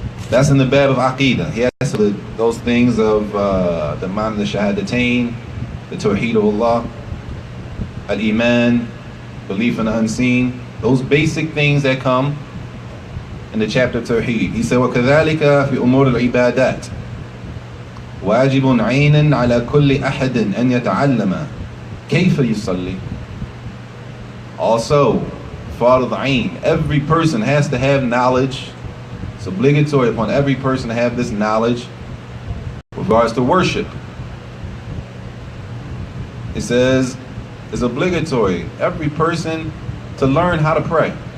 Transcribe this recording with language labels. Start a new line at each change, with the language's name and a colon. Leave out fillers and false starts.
English: That's in the bab of Aqidah. He has those things of the man, the Shahadatain, the Tawheed of Allah, Al-Iman, belief in the unseen, those basic things that come in the chapter of Tawheed. He said,
Arabic: وَكَذَلِكَ فِي أُمُورِ الْعِبَادَاتِ واجب عين على كل أحد أن يتعلم كيف يصلي.
English: Also, Fard al-Ain. Every person has to have knowledge. It's obligatory upon every person to have this knowledge with regards to worship. It says it's obligatory, every person, to learn how to pray.